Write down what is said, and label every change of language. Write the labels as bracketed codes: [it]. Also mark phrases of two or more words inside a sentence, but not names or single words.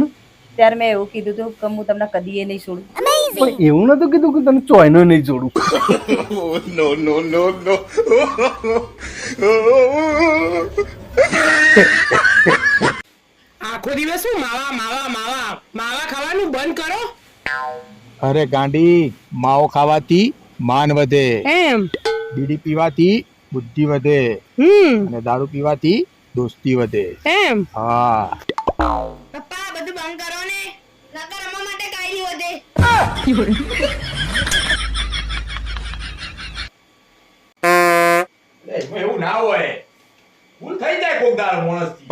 [gu] ત્યારે મેં એવું કીધું હતું કે હું તમને કદીએ નહીં છોડું. પણ એવું નતું કીધું કે તને ચોયનો નહીં જોડું. આખો દિવસ શું માવા માવા માવા માવા ખાવાનું બંધ કરો. અરે ગાંડી માઓ ખાવાતી માન વધે એમ બીડી પીવાતી બુદ્ધિ વધે અને દારૂ પીવાથી દોસ્તી વધે એમ હા પપ્પા બધું બંધ કરો ને નકર રમવા માટે કાઈ નહીં વધે. એવું ના હોય ભૂલ થઈ જાય કોક દાર માણસ થી